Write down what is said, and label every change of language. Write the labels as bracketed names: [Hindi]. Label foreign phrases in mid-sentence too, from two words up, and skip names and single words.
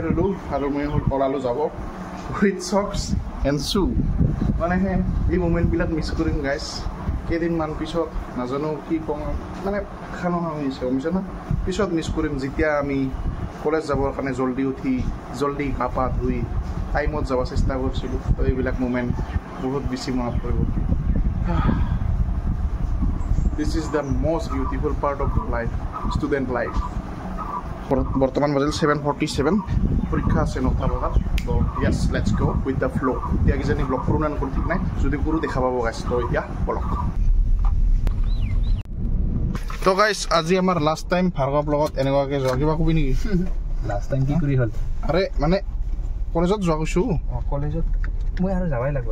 [Assamese] ল'লোঁ আৰু মই ওলালোঁ যাব [English] with socks and shoe [Assamese] মানে এই মুমেণ্টবিলাক মিছ কৰিম গাইছ কেইদিনমান পিছত নাজানো কি কওঁ মানে খানা হৈছে গমছে না পিছত মিছ কৰিম যেতিয়া আমি কলেজ যাবৰ কাৰণে জল্দি উঠি জল্দি গা পা ধুই টাইমত যাব চেষ্টা কৰিছিলোঁ তো এইবিলাক মুমেণ্ট বহুত বেছি মনত পৰিব [English] This is the most beautiful part of life, student life. [Assamese] বৰ্তমান বাজিল 7:47 পৰীক্ষা আছে 9টা বজাত তো [English] yes let's go with the flow [Assamese] এতিয়া কিজানি ব্লগ কৰোঁ না নকৰোঁ ঠিক নাই যদি কৰোঁ দেখা পাব গাইছ তো এতিয়া বলক তো গাইছ আজি আমাৰ [English] last time [Assamese] ভাৰ্গৱ লগত এনেকুৱাকৈ যোৱা কিবা কবি নেকি [English] last time [Assamese] কি কৰি হ'ল আৰে মানে কলেজত যোৱা কৈছোঁ কলেজত মই আৰু যাবাই লাগিব